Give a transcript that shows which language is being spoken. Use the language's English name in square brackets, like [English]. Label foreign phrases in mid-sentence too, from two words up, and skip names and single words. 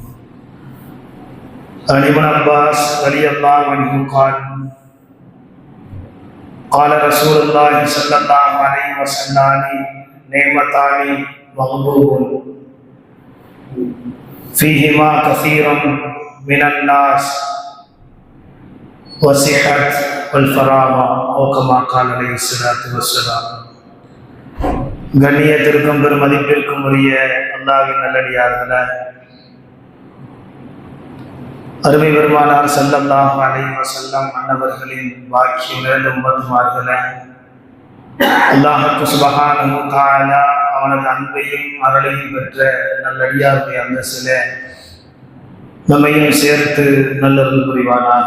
[Arabic] عن ابن عباس رضي الله عنه قال قال رسول الله صلى الله عليه وسلم: نعمتان مغبوب فيهما كثير من الناس والصحة والفراغ أو كما قال عليه الصلاة والسلام. [Tamil] கண்ணியத்திற்கும் பெருமதிப்பிற்கும் உரிய அல்லாஹ்வின் நல்லடியார்களே, அருமை பெருமானார் [Arabic] صلى الله عليه وسلم [Tamil] அன்னவர்களின் வாக்கியம் நிறைந்த உம்மத்துமார்களே, [Arabic] الله سبحانه وتعالى [Tamil] அவனது அன்பையும் அருளையும் பெற்ற நல்லடியாருடைய அந்தஸ்திலே நம்மையும் சேர்த்து நல்லருள் புரிவானாக.